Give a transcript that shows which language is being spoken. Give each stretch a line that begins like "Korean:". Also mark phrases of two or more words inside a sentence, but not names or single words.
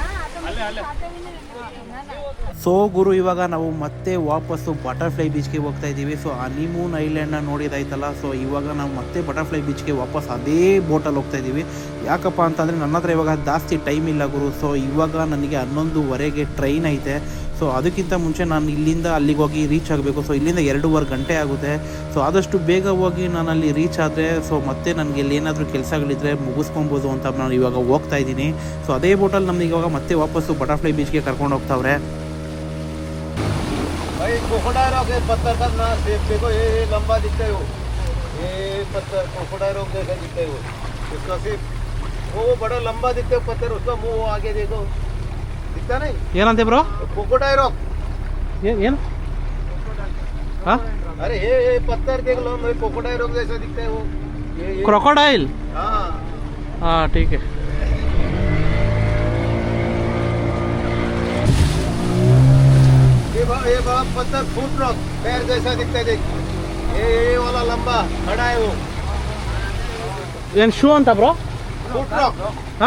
Gujarati: ના, આ તો મને સાચવીને ના ના.
Kannada: ಸೊ ಗುರು, ಇವಾಗ ನಾವು ಮತ್ತೆ ವಾಪಸ್ಸು ಬಟರ್ಫ್ಲೈ ಬೀಚ್ಗೆ ಹೋಗ್ತಾ ಇದ್ದೀವಿ. ಸೊ ಹನಿಮೂನ್ ಐಲ್ಯಾಂಡ್ನ ನೋಡಿದಾಯ್ತಲ್ಲ, ಸೊ ಇವಾಗ ನಾವು ಮತ್ತೆ ಬಟರ್ಫ್ಲೈ ಬೀಚ್ಗೆ ವಾಪಸ್ ಅದೇ ಬೋಟಲ್ಲಿ ಹೋಗ್ತಾ ಇದ್ದೀವಿ. ಯಾಕಪ್ಪ ಅಂತಂದರೆ ನನ್ನ ಹತ್ರ ಇವಾಗ ಜಾಸ್ತಿ ಟೈಮ್ ಇಲ್ಲ ಗುರು. ಸೊ ಇವಾಗ ನನಗೆ 11:15ಗೆ ಟ್ರೈನ್ ಐತೆ. ಸೊ ಅದಕ್ಕಿಂತ ಮುಂಚೆ ನಾನು ಇಲ್ಲಿಂದ ಅಲ್ಲಿಗೆ ಹೋಗಿ ರೀಚ್ ಆಗಬೇಕು. ಸೊ ಇಲ್ಲಿಂದ 2.5 ಗಂಟೆ ಆಗುತ್ತೆ. ಸೊ ಆದಷ್ಟು ಬೇಗ ಹೋಗಿ ನಾನು ಅಲ್ಲಿ ರೀಚ್ ಆದರೆ ಸೊ ಮತ್ತೆ ನನಗೆ ಇಲ್ಲಿ ಏನಾದರೂ ಕೆಲಸಗಳಿದ್ರೆ ಮುಗಿಸ್ಕೊಬೋದು ಅಂತ ನಾನು ಇವಾಗ ಹೋಗ್ತಾ ಇದ್ದೀನಿ. ಸೊ ಅದೇ ಬೋಟಲ್ಲಿ ನಮ್ಗೆ ಇವಾಗ ಮತ್ತೆ ವಾಪಸ್ಸು ಬಟರ್ಫ್ಲೈ ಬೀಚ್ಗೆ ಕರ್ಕೊಂಡು ಹೋಗ್ತಾವ್ರೆ.
Hindi: भाई क्रोकोडाइल रॉक है, पत्थर का ना शेप देखो, ये लंबा दिखता है वो, ये पत्थर क्रोकोडाइल रॉक जैसा दिखता है वो, उसका शेप वो बड़ा लंबा दिखता है पत्थर, उसका मुंह आगे देखो दिखता नहीं,
Kannada: ಏನಂತೆ ಬ್ರೋ?
Hindi: क्रोकोडाइल रॉक।
Kannada: ಏನು ಹಾಂ?
Hindi: अरे ये पत्थर देख लो, क्रोकोडाइल रॉक जैसा दिखता है वो, ये
Kannada: ಕ್ರೊಕೊಡೈಲ್?
Hindi: हाँ ಹಾಂ, ठीक है. ये बड़ा पत्थर फुट रॉक पैर जैसा दिखता है, देख ये वाला लंबा खड़ा है वो
Kannada: ಏನು ಶೂ ಅಂತ ಬ್ರೋ?
Hindi: फुट रॉक, हाँ?